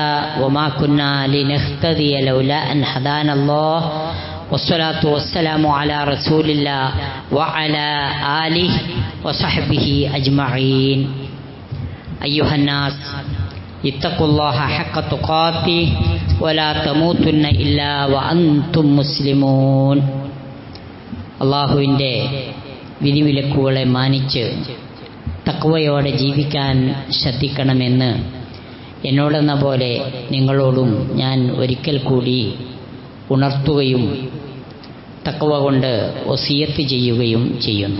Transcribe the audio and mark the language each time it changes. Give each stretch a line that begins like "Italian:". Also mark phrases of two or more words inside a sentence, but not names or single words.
Arabic: وما كنا لنهتدي لولا أن هدانا الله والصلاة والسلام على رسول الله وعلى آله وصحبه أجمعين. أيها الناس اتقوا الله حق تقاته ولا تموتن إلا وأنتم مسلمون.
Malayalam: അള്ളാഹുവിൻ്റെ വിധിവിലക്കുകളെ മാനിച്ച് തഖ്വയോടെ ജീവിക്കാൻ ശ്രദ്ധിക്കണമെന്ന് എന്നോടെന്ന പോലെ നിങ്ങളോടും ഞാൻ ഒരിക്കൽ കൂടി ഉണർത്തുകയും തഖ്വ കൊണ്ട് വസിയത്ത് ചെയ്യുകയും ചെയ്യുന്നു.